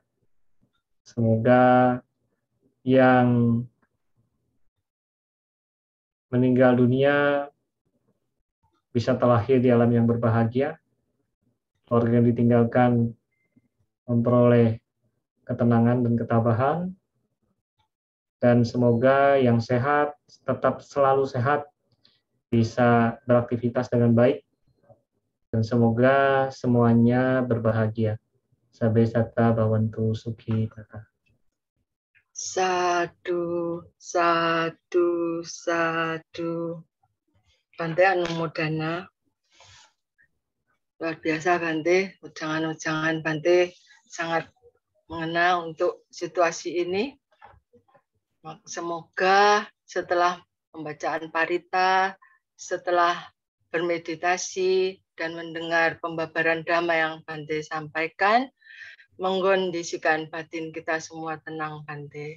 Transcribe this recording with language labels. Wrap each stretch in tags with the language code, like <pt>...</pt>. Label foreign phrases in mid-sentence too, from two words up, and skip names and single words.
<id>Semoga yang meninggal dunia bisa terlahir di alam yang berbahagia, keluarga yang ditinggalkan memperoleh ketenangan dan ketabahan, dan semoga yang sehat tetap selalu sehat, bisa beraktivitas dengan baik, dan semoga semuanya berbahagia.</id> <pi>Sabe sata bawantu sukhi tata. Sadu, sadu, sadu. Bante Anumodana.</pi> <id>Luar biasa Bante, ujangan-ujangan Bante sangat mengena untuk situasi ini. Semoga setelah pembacaan parita, setelah bermeditasi dan mendengar pembabaran dhamma yang Bante sampaikan, mengkondisikan batin kita semua tenang Bante.</id>